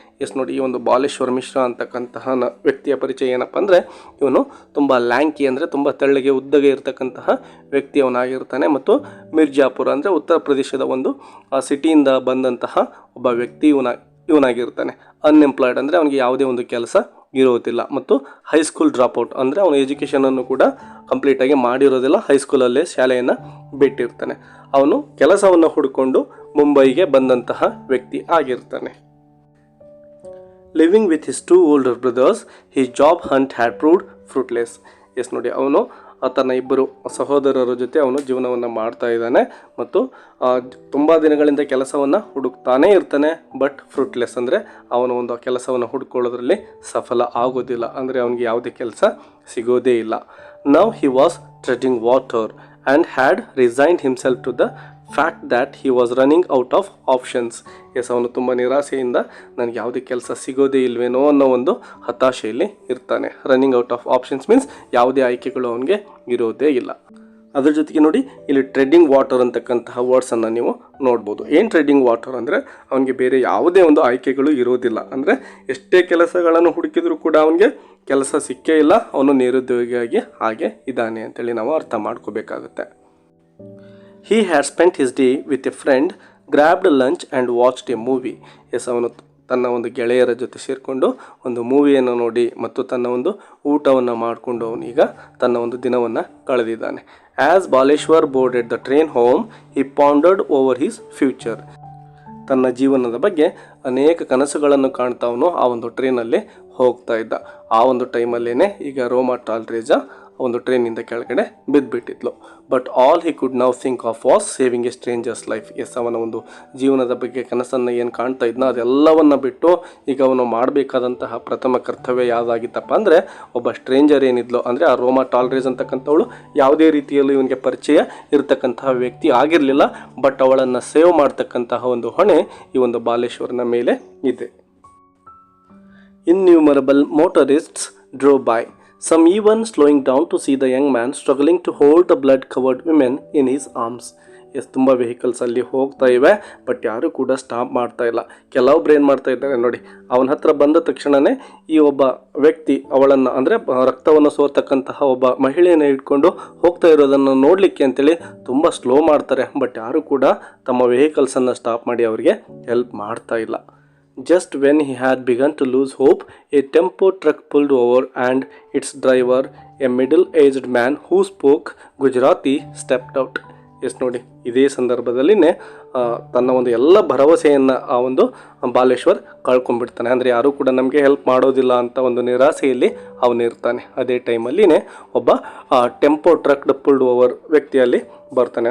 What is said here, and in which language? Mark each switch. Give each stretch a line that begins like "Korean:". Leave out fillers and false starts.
Kannada: S, ನೋಡಿ, ಈ ಒಂದು ಬಾಲೇಶ್ವರ್ ಮಿಶ್ರಾ ಅಂತಕ್ಕಂತಹ ವ್ಯಕ್ತಿಯ ಪರಿಚಯ ಏನಪ್ಪ ಅಂದರೆ ಇವನು ತುಂಬ ಲ್ಯಾಂಕಿ ಅಂದರೆ ತುಂಬ ತೆಳ್ಳಗೆ ಉದ್ದಗೆ ಇರತಕ್ಕಂತಹ ವ್ಯಕ್ತಿಯವನಾಗಿರ್ತಾನೆ ಮತ್ತು ಮಿರ್ಜಾಪುರ ಅಂದರೆ ಉತ್ತರ ಪ್ರದೇಶದ ಒಂದು ಸಿಟಿಯಿಂದ ಬಂದಂತಹ ಒಬ್ಬ ವ್ಯಕ್ತಿ ಇವನಾಗಿರ್ತಾನೆ. ಅನ್ಎಂಪ್ಲಾಯ್ಡ್ ಅಂದರೆ ಅವನಿಗೆ ಯಾವುದೇ ಒಂದು ಕೆಲಸ ಇರೋದಿಲ್ಲ. ಮತ್ತು ಹೈಸ್ಕೂಲ್ ಡ್ರಾಪ್ಔಟ್ ಅಂದರೆ ಅವನು ಎಜುಕೇಷನನ್ನು ಕೂಡ ಕಂಪ್ಲೀಟಾಗಿ ಮಾಡಿರೋದಿಲ್ಲ, ಹೈಸ್ಕೂಲಲ್ಲೇ ಶಾಲೆಯನ್ನು ಬಿಟ್ಟಿರ್ತಾನೆ. ಅವನು ಕೆಲಸವನ್ನು ಹುಡ್ಕೊಂಡು ಮುಂಬೈಗೆ ಬಂದಂತಹ ವ್ಯಕ್ತಿ ಆಗಿರ್ತಾನೆ.
English: Living with his 2 older brothers, his job hunt had proved fruitless.
Kannada: S ನೋಡಿ, ಅವನು ತನ್ನ ಇಬ್ಬರು ಸಹೋದರರ ಜೊತೆ ಅವನು ಜೀವನವನ್ನು ಮಾಡ್ತಾ ಇದ್ದಾನೆ ಮತ್ತು ತುಂಬ ದಿನಗಳಿಂದ ಕೆಲಸವನ್ನು ಹುಡುಕ್ತಾನೇ ಇರ್ತಾನೆ. ಬಟ್ ಫ್ರೂಟ್ಲೆಸ್ ಅಂದರೆ ಅವನು ಒಂದು ಕೆಲಸವನ್ನು ಹುಡ್ಕೊಳ್ಳೋದ್ರಲ್ಲಿ ಸಫಲ ಆಗೋದಿಲ್ಲ, ಅಂದರೆ ಅವನಿಗೆ ಯಾವುದೇ ಕೆಲಸ ಸಿಗೋದೇ ಇಲ್ಲ.
English: Now he was treading water and had resigned himself to the fact that he was running out of options.
Kannada: S, ಅವನು ತುಂಬ ನಿರಾಸೆಯಿಂದ ನನಗೆ ಯಾವುದೇ ಕೆಲಸ ಸಿಗೋದೇ ಇಲ್ವೇನೋ ಅನ್ನೋ ಒಂದು ಹತಾಶೆಯಲ್ಲಿ ಇರ್ತಾನೆ.
English: running out of options means
Kannada: ಯಾವುದೇ ಆಯ್ಕೆಗಳು ಅವನಿಗೆ ಇರೋದೇ ಇಲ್ಲ. ಅದ್ರ ಜೊತೆಗೆ ನೋಡಿ, ಇಲ್ಲಿ ಟ್ರೆಡಿಂಗ್ ವಾಟರ್ ಅಂತಕ್ಕಂತಹ ವರ್ಡ್ಸನ್ನು ನೀವು ನೋಡ್ಬೋದು. ಏನು ಟ್ರೆಡಿಂಗ್ ವಾಟರ್ ಅಂದರೆ ಅವನಿಗೆ ಬೇರೆ ಯಾವುದೇ ಒಂದು ಆಯ್ಕೆಗಳು ಇರೋದಿಲ್ಲ, ಅಂದರೆ ಎಷ್ಟೇ ಕೆಲಸಗಳನ್ನು ಹುಡುಕಿದರೂ ಕೂಡ ಅವನಿಗೆ ಕೆಲಸ ಸಿಕ್ಕೇ ಇಲ್ಲ, ಅವನು ನಿರುದ್ಯೋಗಿಯಾಗಿ ಹಾಗೆ ಇದ್ದಾನೆ ಅಂತೇಳಿ ನಾವು ಅರ್ಥ ಮಾಡ್ಕೋಬೇಕಾಗುತ್ತೆ.
English: He had spent his day with a friend, grabbed lunch and watched a movie.
Kannada: S, ಅವನು ತನ್ನ ಒಂದು ಗೆಳೆಯರ ಜೊತೆ ಸೇರಿಕೊಂಡು ಒಂದು ಮೂವಿಯನ್ನು ನೋಡಿ ಮತ್ತು ತನ್ನ ಒಂದು ಊಟವನ್ನು ಮಾಡಿಕೊಂಡು ಅವನೀಗ ತನ್ನ ಒಂದು ದಿನವನ್ನು ಕಳೆದಿದ್ದಾನೆ.
English: As Baleshwar boarded the train home, he pondered over his future.
Kannada: ತನ್ನ ಜೀವನದ ಬಗ್ಗೆ ಅನೇಕ ಕನಸುಗಳನ್ನು ಕಾಣ್ತಾ ಅವನು ಆ ಒಂದು ಟ್ರೈನಲ್ಲಿ ಹೋಗ್ತಾ ಇದ್ದ. ಆ ಒಂದು ಟೈಮಲ್ಲೇ ಈಗ ರೋಮಾ ಟಾಲ್ರೇಜಾ ಒಂದು ಟ್ರೈನಿಂದ ಕೆಳಗಡೆ ಬಿದ್ದುಬಿಟ್ಟಿದ್ಲು.
English: But all he could now think of was saving a stranger's life.
Kannada: S, ಅವನ ಒಂದು ಜೀವನದ ಬಗ್ಗೆ ಕನಸನ್ನು ಏನು ಕಾಣ್ತಾ ಇದ್ನೋ ಅದೆಲ್ಲವನ್ನು ಬಿಟ್ಟು ಈಗ ಅವನು ಮಾಡಬೇಕಾದಂತಹ ಪ್ರಥಮ ಕರ್ತವ್ಯ ಯಾವುದಾಗಿತ್ತಪ್ಪ ಅಂದರೆ ಒಬ್ಬ ಸ್ಟ್ರೇಂಜರ್ ಏನಿದ್ಲು, ಅಂದರೆ ಆ ರೋಮಾ ಟಾಲ್ರೇಜ್ ಅಂತಕ್ಕಂಥವಳು ಯಾವುದೇ ರೀತಿಯಲ್ಲೂ ಇವನಿಗೆ ಪರಿಚಯ ಇರತಕ್ಕಂತಹ ವ್ಯಕ್ತಿ ಆಗಿರಲಿಲ್ಲ. ಬಟ್ ಅವಳನ್ನು ಸೇವ್ ಮಾಡ್ತಕ್ಕಂತಹ ಒಂದು ಹೊಣೆ ಈ ಒಂದು ಬಾಲೇಶ್ವರನ ಮೇಲೆ ಇದೆ.
English: Innumerable motorists drove by, some even slowing down to see the young man struggling to hold the blood-covered women in his arms.
Kannada: S, ತುಂಬ ವೆಹಿಕಲ್ಸ್ ಅಲ್ಲಿ ಹೋಗ್ತಾ ಇವೆ, ಬಟ್ ಯಾರೂ ಕೂಡ ಸ್ಟಾಪ್ ಮಾಡ್ತಾ ಇಲ್ಲ. ಕೆಲವೊಬ್ರು ಏನು ಮಾಡ್ತಾ ಇದ್ದಾರೆ ನೋಡಿ, ಅವನ ಹತ್ರ ಬಂದ ತಕ್ಷಣವೇ ಈ ಒಬ್ಬ ವ್ಯಕ್ತಿ ಅವಳನ್ನು ಅಂದರೆ ರಕ್ತವನ್ನು ಸೋರ್ತಕ್ಕಂತಹ ಒಬ್ಬ ಮಹಿಳೆಯನ್ನು ಇಟ್ಕೊಂಡು ಹೋಗ್ತಾ ಇರೋದನ್ನು ನೋಡಲಿಕ್ಕೆ ಅಂತೇಳಿ ತುಂಬ ಸ್ಲೋ ಮಾಡ್ತಾರೆ. ಬಟ್ ಯಾರೂ ಕೂಡ ತಮ್ಮ ವೆಹಿಕಲ್ಸನ್ನು ಸ್ಟಾಪ್ ಮಾಡಿ ಅವರಿಗೆ ಹೆಲ್ಪ್ ಮಾಡ್ತಾ ಇಲ್ಲ.
English: Just when he had begun to lose hope, a tempo truck pulled over and its driver, a middle-aged man who spoke Gujarati, stepped out.
Kannada: S ನೋಡಿ, ಇದೇ ಸಂದರ್ಭದಲ್ಲಿನೇ ತನ್ನ ಒಂದು ಎಲ್ಲ ಭರವಸೆಯನ್ನು ಆ ಒಂದು ಬಾಲೇಶ್ವರ್ ಕಳ್ಕೊಂಡ್ಬಿಡ್ತಾನೆ. ಅಂದರೆ ಯಾರೂ ಕೂಡ ನಮಗೆ ಹೆಲ್ಪ್ ಮಾಡೋದಿಲ್ಲ ಅಂತ ಒಂದು ನಿರಾಸೆಯಲ್ಲಿ ಅವನಿರ್ತಾನೆ. ಅದೇ ಟೈಮಲ್ಲಿನೇ ಒಬ್ಬ
English: tempo truck pulled over
Kannada: ವ್ಯಕ್ತಿಯಲ್ಲಿ ಬರ್ತಾನೆ.